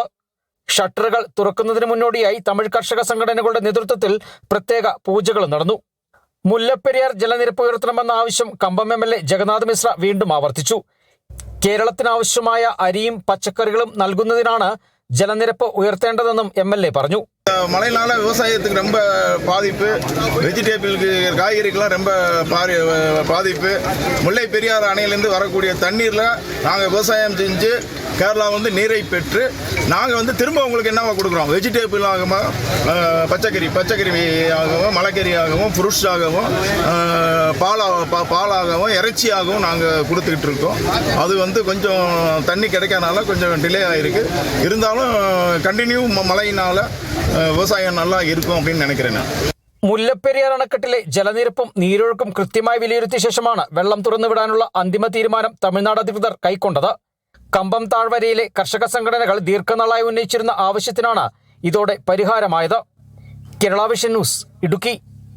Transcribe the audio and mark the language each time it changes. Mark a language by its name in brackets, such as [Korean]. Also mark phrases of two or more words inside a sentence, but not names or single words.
[Malayalam] ഷട്ടറുകൾ തുറക്കുന്നതിന് മുന്നോടിയായി തമിഴ് കർഷക സംഘടനകളുടെ നേതൃത്വത്തിൽ പ്രത്യേക പൂജകൾ നടന്നു. മുല്ലപ്പെരിയാർ ജലനിരപ്പ് ഉയർത്തണമെന്ന ആവശ്യം കമ്പം MLA ജഗന്നാഥ മിശ്ര വീണ്ടും ആവർത്തിച്ചു. കേരളത്തിനാവശ്യമായ അരിയും പച്ചക്കറികളും നൽകുന്നതിനാണ് ജലനിരപ്പ് ഉയർത്തേണ്ടതെന്നും MLA പറഞ്ഞു. [Tamil] மழையினால விவசாயத்துக்கு ரொம்ப பாதிப்பு, வெஜிடேபிளுக்கு காய்கறிக்கெல்லாம் ரொம்ப பாதிப்பு. முல்லை பெரியார் அணையிலேருந்து வரக்கூடிய தண்ணீரில் நாங்கள் விவசாயம் செஞ்சு கேரளா வந்து நீரை பெற்று நாங்கள் திரும்ப உங்களுக்கு என்னவா கொடுக்குறோம், வெஜிடேபிள் ஆகவும் பச்சைக்கறி ஆகவும் மலைக்கறி ஆகவும் ஃப்ரூட்ஸ் ஆகவும் பாலாகவும் இறைச்சியாகவும் நாங்கள் கொடுத்துக்கிட்டு இருக்கோம். அது கொஞ்சம் தண்ணி கிடைக்காதனால கொஞ்சம் டிலே ஆகிருக்கு. இருந்தாலும் கண்டினியூ மழையினால் விவசாயம் நல்லா இருக்கும் அப்படின்னு நினைக்கிறேன். [Malayalam] മുല്ലപ്പെരിയാർ അണക്കെട്ടിലെ ജലനിരപ്പും നീരൊഴുക്കും കൃത്യമായി വിലയിരുത്തിയ ശേഷമാണ് വെള്ളം തുറന്നുവിടാനുള്ള അന്തിമ തീരുമാനം തമിഴ്നാട് അധികൃതർ കൈക്കൊണ്ടത്. കമ്പം താഴ്വരയിലെ കർഷക സംഘടനകൾ ദീർഘനാളായി ഉന്നയിച്ചിരുന്ന ആവശ്യത്തിനാണ് ഇതോടെ പരിഹാരമായത്. കേരള വിഷൻ ന്യൂസ്, ഇടുക്കി.